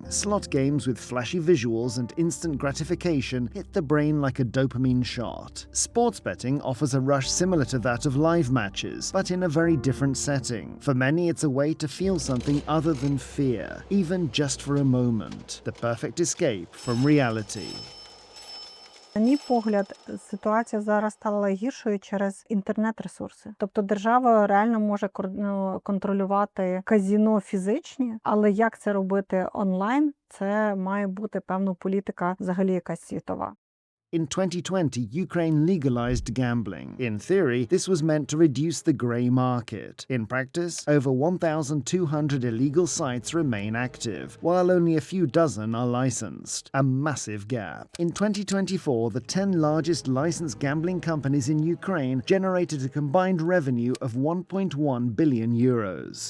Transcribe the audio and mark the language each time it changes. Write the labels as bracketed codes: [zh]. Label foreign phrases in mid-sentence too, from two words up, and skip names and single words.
[en] Slot games with flashy visuals and instant gratification hit the brain like a dopamine shot. Sports betting offers a rush similar to that of live matches, but in a very different setting. For many, it's a way to feel something other than fear, even just for a moment. The perfect escape from reality. [uk] На мій погляд, ситуація зараз стала гіршою через інтернет-ресурси. Тобто держава реально може контролювати казино фізичні, але як це робити онлайн, це має бути, певно, політика взагалі якась світова. [en] In 2020, Ukraine legalized gambling. In theory, this was meant to reduce the grey market. In practice, over 1,200 illegal sites remain active, while only a few dozen are licensed. A massive gap. In 2024, the 10 largest licensed gambling companies in Ukraine generated a combined revenue of 1.1 billion euros.